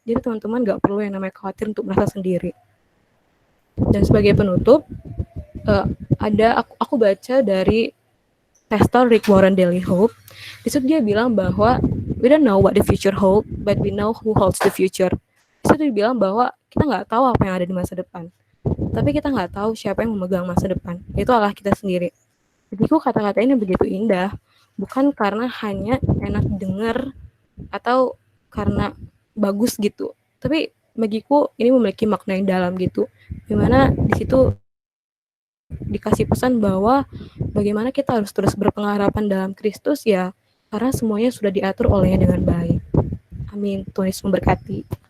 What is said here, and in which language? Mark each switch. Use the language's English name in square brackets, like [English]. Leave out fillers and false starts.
[Indonesian] Jadi teman-teman gak perlu yang namanya khawatir untuk merasa sendiri. Dan sebagai penutup, aku baca dari Pastor Rick Warren Daily Hope. Di situ dia bilang bahwa [English] we don't know what the future hold, but we know who holds the future. [Indonesian] Di situ dia bilang bahwa kita nggak tahu apa yang ada di masa depan, tapi kita nggak tahu siapa yang memegang masa depan. Itu Allah kita sendiri. Bagiku kata-kata ini begitu indah, bukan karena hanya enak dengar atau karena bagus gitu, tapi bagiku ini memiliki makna yang dalam gitu, dimana di situ dikasih pesan bahwa bagaimana kita harus terus berpengharapan dalam Kristus ya, karena semuanya sudah diatur olehnya dengan baik. Amin. Tuhan Yesus memberkati.